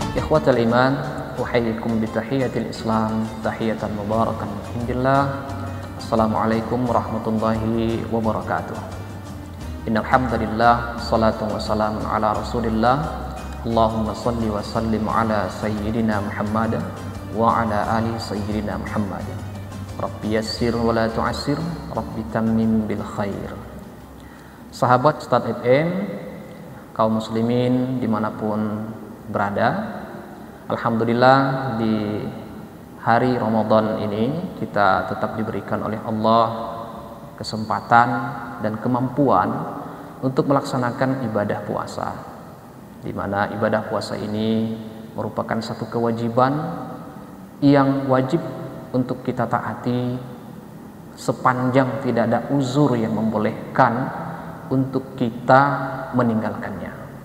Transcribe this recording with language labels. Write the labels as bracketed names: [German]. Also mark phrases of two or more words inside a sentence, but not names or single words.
[Arabic] إخوة الإيمان، أحييكم بتحية الإسلام، تحية مباركة من عند الله. السلام عليكم ورحمة الله وبركاته. إن الحمد لله، الصلاة والسلام على رسول الله. اللهم صل وسلم على سيدنا محمد وعلى آل سيدنا محمد. رب يسر ولا تعسر، رب تمم بالخير. [Indonesian] Sahabat Start FM, kaum muslimin dimanapun berada, alhamdulillah di hari Ramadan ini kita tetap diberikan oleh Allah kesempatan dan kemampuan untuk melaksanakan ibadah puasa, di mana ibadah puasa ini merupakan satu kewajiban yang wajib untuk kita taati sepanjang tidak ada uzur yang membolehkan untuk kita meninggalkannya.